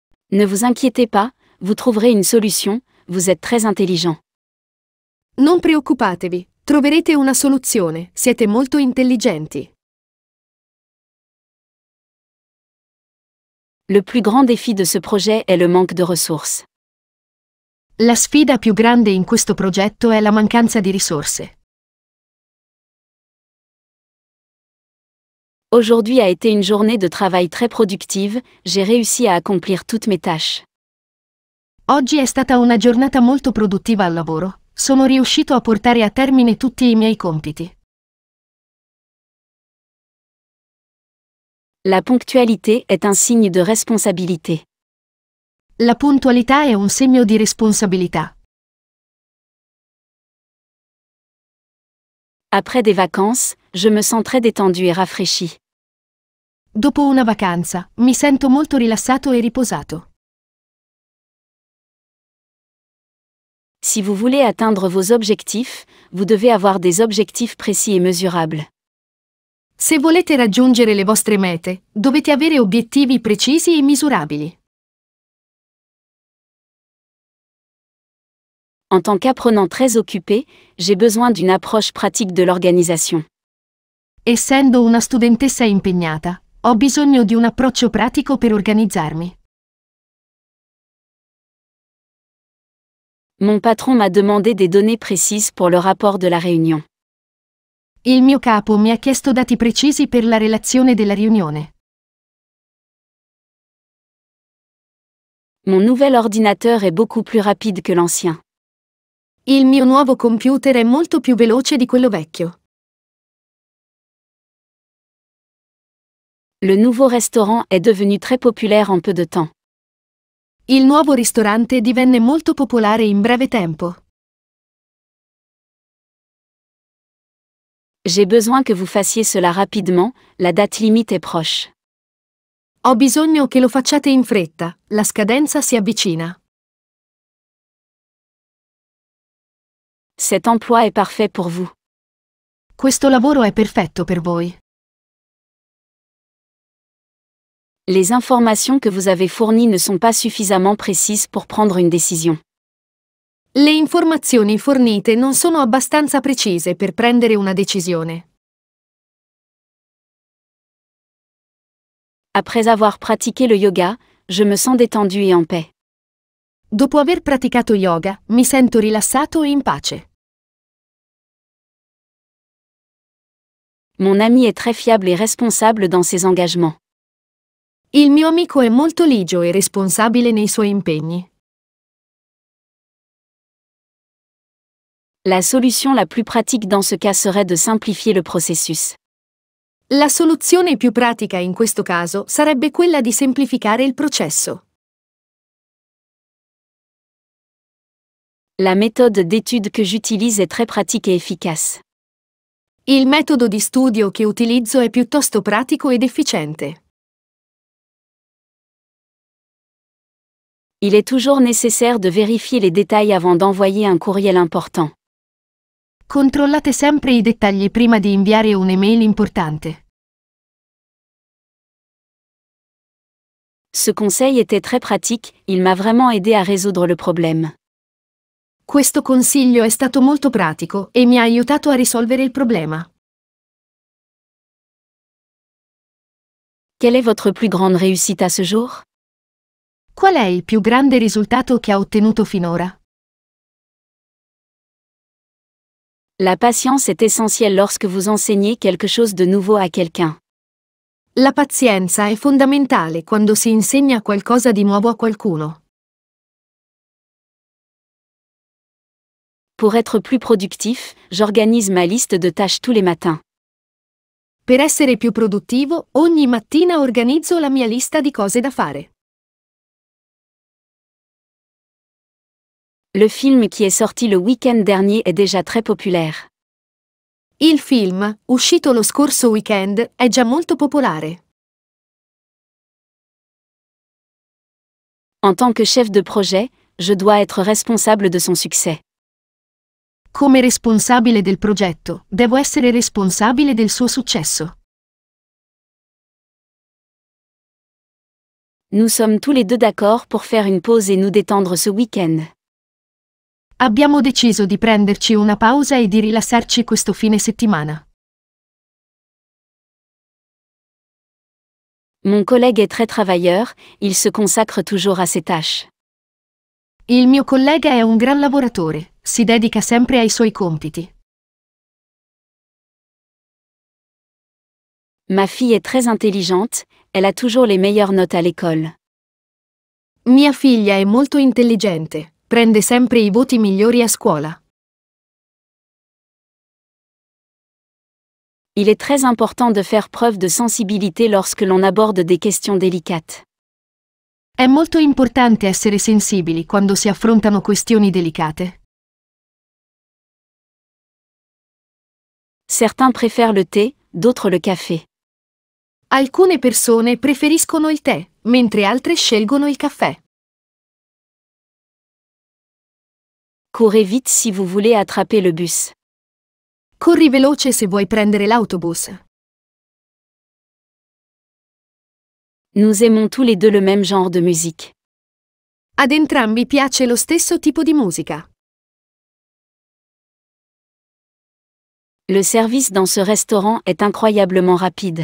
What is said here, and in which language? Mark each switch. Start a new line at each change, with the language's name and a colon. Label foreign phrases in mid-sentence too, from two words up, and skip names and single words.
French: Ne vous inquiétez pas, vous trouverez une solution, vous êtes très intelligent.
Italian: Non preoccupatevi, troverete una soluzione, siete molto intelligenti.
French: Le plus grand défi de ce projet est le manque de ressources.
Italian: La sfida più grande in questo progetto è la mancanza di risorse.
French: Aujourd'hui a été une journée de travail très productive, j'ai réussi à accomplir toutes mes tâches.
Italian: Oggi è stata una giornata molto produttiva al lavoro, sono riuscito a portare a termine tutti i miei compiti.
French: La ponctualité est un signe de responsabilité.
Italian: La puntualità è un segno di responsabilità.
French: Après des vacances, je me sens très détendu et rafraîchi.
Italian: Dopo una vacanza, mi sento molto rilassato e riposato.
French: Si vous voulez atteindre vos objectifs, vous devez avoir des objectifs précis et mesurables.
Italian: Se volete raggiungere le vostre mete, dovete avere obiettivi precisi e misurabili.
French: En tant qu'apprenant très occupé, j'ai besoin d'une approche pratique de l'organisation.
Italian: Essendo una studentessa impegnata, ho bisogno di un approccio pratico per organizzarmi.
French: Mon patron m'a demandé des données précises pour le rapport de la réunion.
Italian: Il mio capo mi ha chiesto dati precisi per la relazione della riunione.
French: Mon nouvel ordinateur est beaucoup plus rapide que l'ancien.
Italian: Il mio nuovo computer è molto più veloce di quello vecchio.
French: Le nouveau restaurant est devenu très populaire en peu de temps.
Italian: Il nuovo ristorante divenne molto popolare in breve tempo.
French: J'ai besoin que vous fassiez cela rapidement, la date limite est proche.
Italian: Ho bisogno che lo facciate in fretta, la scadenza si avvicina.
French: Cet emploi est parfait pour vous.
Italian: Questo lavoro è perfetto per voi.
French: Les informations que vous avez fournies ne sont pas suffisamment précises pour prendre une décision.
Italian: Le informazioni fornite non sono abbastanza precise per prendere una decisione.
French: Après avoir pratiqué le yoga, je me sens détendu et en paix.
Italian: Dopo aver praticato yoga, mi sento rilassato e in pace.
French: Mon ami est très fiable et responsable dans ses engagements.
Italian: Il mio amico è molto ligio e responsabile nei suoi impegni.
French: La solution la plus pratique dans ce cas serait de simplifier le processus.
Italian: La soluzione più pratica in questo caso sarebbe quella di semplificare il processo.
French: La méthode d'étude que j'utilise est très pratique et efficace.
Italian: Il metodo di studio che utilizzo è piuttosto pratico ed efficiente.
French: Il est toujours nécessaire de vérifier les détails avant d'envoyer un courriel important.
Italian: Controllate sempre i dettagli prima di inviare un'email importante.
French: Ce conseil était très pratique, il m'a vraiment aidé à résoudre le problème.
Italian: Questo consiglio è stato molto pratico e mi ha aiutato a risolvere il problema.
French: Quelle est votre plus grande réussite à ce jour?
Italian: Qual è il più grande risultato che ha ottenuto finora?
French: La patience est essentielle lorsque vous enseignez quelque chose de nouveau à quelqu'un.
Italian: La pazienza è fondamentale quando si insegna qualcosa di nuovo a qualcuno.
French: Pour être plus productif, j'organise ma liste de tâches tous les matins.
Italian: Per essere più produttivo, ogni mattina organizzo la mia lista di cose da fare.
French: Le film qui est sorti le week-end dernier est déjà très populaire.
Italian: Il film, uscito lo scorso weekend, è già molto popolare.
French: En tant que chef de projet, je dois être responsable de son succès.
Italian: Come responsabile del progetto, devo essere responsabile del suo successo.
French: Nous sommes tous les deux d'accord pour faire une pause et nous détendre ce week-end.
Italian: Abbiamo deciso di prenderci una pausa e di rilassarci questo fine settimana.
French: Mon collègue est très travailleur, il se consacre toujours à ses tâches.
Italian: Il mio collega è un gran lavoratore, si dedica sempre ai suoi compiti.
French: Ma fille est très intelligente, elle a toujours les meilleures notes à l'école.
Italian: Mia figlia è molto intelligente, prende sempre i voti migliori a scuola.
French: Il est très important de faire preuve de sensibilité lorsque l'on aborde des questions délicates.
Italian: È molto importante essere sensibili quando si affrontano questioni delicate.
French: Certains préfèrent le thé, d'autres le café.
Italian: Alcune persone preferiscono il tè, mentre altre scelgono il caffè.
French: Courez vite si vous voulez attraper le bus.
Italian: Corri veloce se vuoi prendere l'autobus.
French: Nous aimons tous les deux le même genre de musique.
Italian: Ad entrambi piace lo stesso tipo di musica.
French: Le service dans ce restaurant est incroyablement rapide.